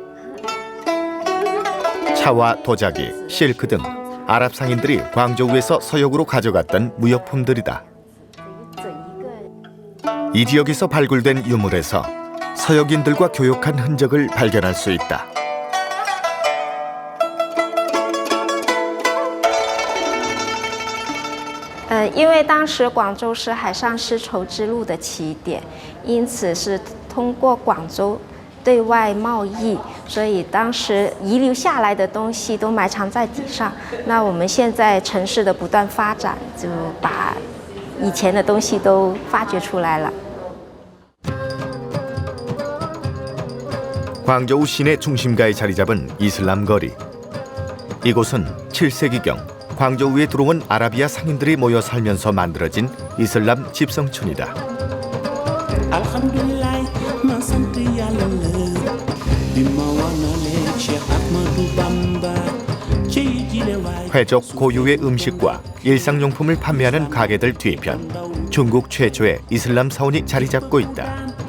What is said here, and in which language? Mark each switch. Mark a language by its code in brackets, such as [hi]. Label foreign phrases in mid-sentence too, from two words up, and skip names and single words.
[ko] 차와 도자기, 실크 등 아랍 상인들이 광저우에서 서역으로 가져갔던 무역품들이다. 이 지역에서 발굴된 유물에서 서역인들과 교역한 흔적을 발견할 수 있다. [zh] 因为当时广州是海上丝绸之路的起点，因此是通过广州对外贸易，所以当时遗留下来的东西都埋藏在底上。那我们现在城市的不断发展，就把以前的东西都发掘出来了。 [ko] 광저우 시내 중심가에 자리 잡은 이슬람 거리. 이곳은 7세기경 광저우에 들어온 아라비아 상인들이 모여 살면서 만들어진 이슬람 집성촌이다. 회족 고유의 음식과 일상용품을 판매하는 가게들 뒤편 중국 최초의 이슬람 사원이 자리 잡고 있다.